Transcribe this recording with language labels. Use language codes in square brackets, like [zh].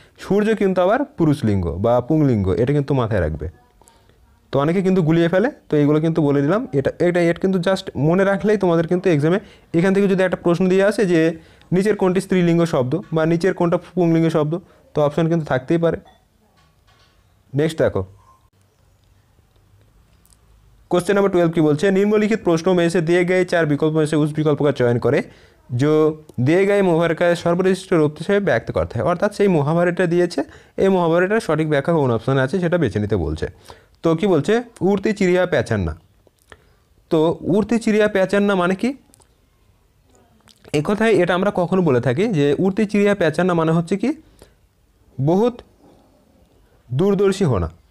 [bn] সূর্য কিন্তু আবার পুরুষলিঙ্গ বা পুংলিঙ্গ এটা কিন্তু মাথায় রাখবে। তো অনেকে কিন্তু গুলিয়ে ফেলে তো এইগুলো কিন্তু বলে দিলাম এটা কিন্তু জাস্ট মনে রাখলেই তোমাদের কিন্তু এক্সামে এখান থেকে যদি একটা প্রশ্ন দিয়ে আসে যে নিচের কোনটি স্ত্রীলিঙ্গ শব্দ বা নিচের কোনটা পুংলিঙ্গ শব্দ তো অপশন কিন্তু থাকতেই পারে। [hi] नेक्स्ट देखो क्वेश्चन नंबर 12 की बोलছে निम्नलिखित प्रश्नों में से दिए गए 4 विकल्पों में से उस विकल्प का चयन करे जो दिए गए मुहावरे का [bn] সর্বশ্রেষ্ঠ রূপ হিসেবে ব্যক্ত করতে হয়। অর্থাৎ সেই মুহাবরাটা দিয়েছে এই মুহাবরাটার সঠিক ব্যাখ্যা কোন অপশনে আছে সেটা বেছে নিতে বলছে। তো কি বলছে উড়তি চিড়িয়া পেঁচান না। তো উড়তি চিড়িয়া পেঁচান না মানে কি এই কথাই এটা আমরা কখনো বলে থাকি যে উড়তি চিড়িয়া পেঁচান না মানে হচ্ছে কি [hi] बहुत दूरदर्शी होना।